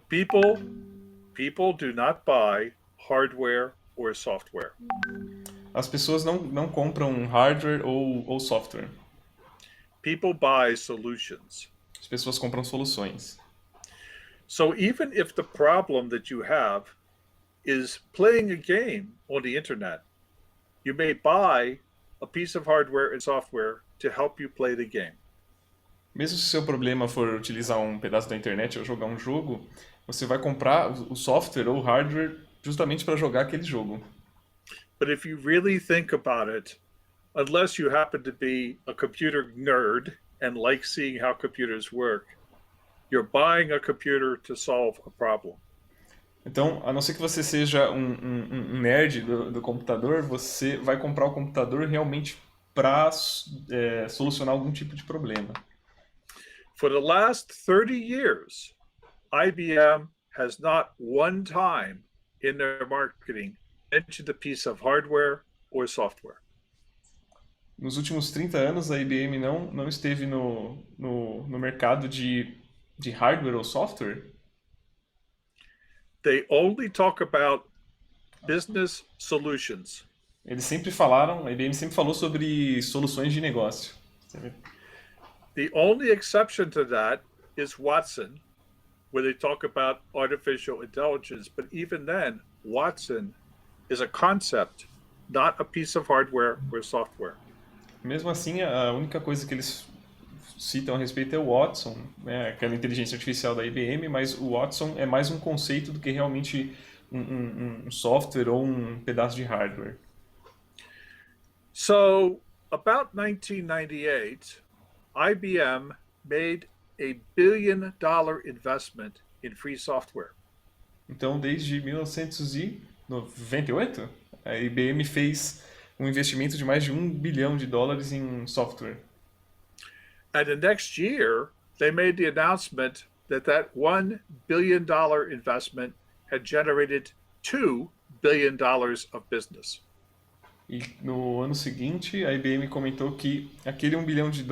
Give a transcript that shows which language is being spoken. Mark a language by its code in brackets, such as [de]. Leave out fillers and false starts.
[en] People do not buy hardware or software. [pt] As pessoas não compram hardware ou software. [en] People buy solutions. [pt] As pessoas compram soluções. [en] So even if the problem that you have is playing a game on the internet, you may buy a piece of hardware and software to help you play the game. [pt] Mesmo se o seu problema for utilizar um pedaço da internet ou jogar um jogo, você vai comprar o software ou o hardware justamente para jogar aquele jogo. [en] But if you really think about it, unless you happen to be a computer nerd and like seeing how computers work, you're buying a computer to solve a problem. [pt] Então, a não ser que você seja um nerd do computador, você vai comprar o computador realmente para solucionar algum tipo de problema. [en] For the last 30 years, IBM has not one time in their marketing mentioned a piece of hardware or software. [pt] Nos últimos 30 anos, a IBM não esteve no mercado de hardware ou software. [en] They only talk about business solutions. [pt] Eles sempre falaram, a IBM sempre falou sobre soluções de negócio. [en] The only exception to that is Watson, where they talk about artificial intelligence. But even then, Watson is a concept, not a piece of hardware or software. [pt] Mesmo assim, a única coisa que eles citam a respeito é o Watson, né, aquela inteligência artificial da IBM, mas o Watson é mais um conceito do que realmente um software ou um pedaço de hardware. [en] So, about 1998, IBM made a $1 billion investment in free software. [pt] Então, desde 1998, a IBM fez um investimento de mais de $1 bilhão em software. [en] And the next year, they made the announcement that $1 billion investment had generated $2 billion of business. [pt] E no ano seguinte, a IBM comentou que aquele $1 bilhão...